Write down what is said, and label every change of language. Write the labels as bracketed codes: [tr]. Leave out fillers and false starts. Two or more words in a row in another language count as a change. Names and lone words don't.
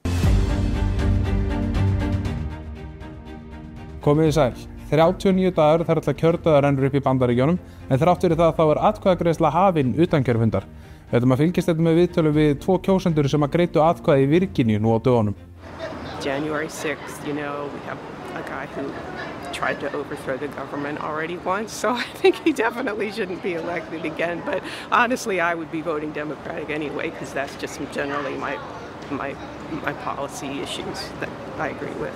[is] Komið sæl. 39 dagar þar ætla kjördagar rennur upp í Bandaríkjunum en þrátt fyrir það þá atkvæðagreiðsla hafin utan kjörfundar. Við ætlum að fylgjast þetta með viðtölu við 2 kjósendur sem að greiddu atkvæði í Virginíu nú á dögunum. [en] January 6th, we have a guy who tried to overthrow the government already once, so I think he definitely shouldn't be elected again. But honestly, I would be voting Democratic anyway because that's just generally my policy issues that I agree with.